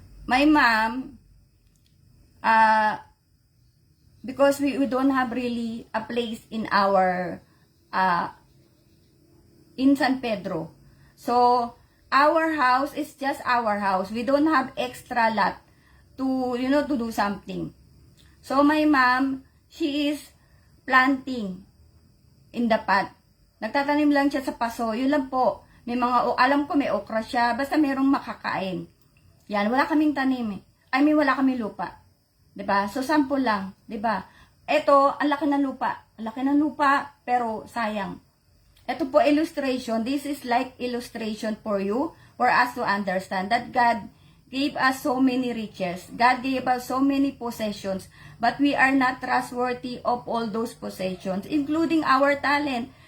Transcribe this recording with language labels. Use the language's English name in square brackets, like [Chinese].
[English] My mom, because we don't have really a place in our in San Pedro. So our house is just our house. We don't have extra lot to to do something. So my mom, she is planting in the pot. [Filipino] Nagtatanim lang siya sa paso. Yun lang po. May mga alam ko may okra siya, basta merong makakain. Yan, wala kaming tanim eh. Wala kaming lupa. 'Di ba? So sample lang, 'di ba? Ito, ang laki ng lupa. Ang laki ng lupa, pero sayang. Ito po illustration. [English] This is like illustration for you, for us to understand that God gave us so many riches. God gave us so many possessions, but we are not trustworthy of all those possessions, including our talent.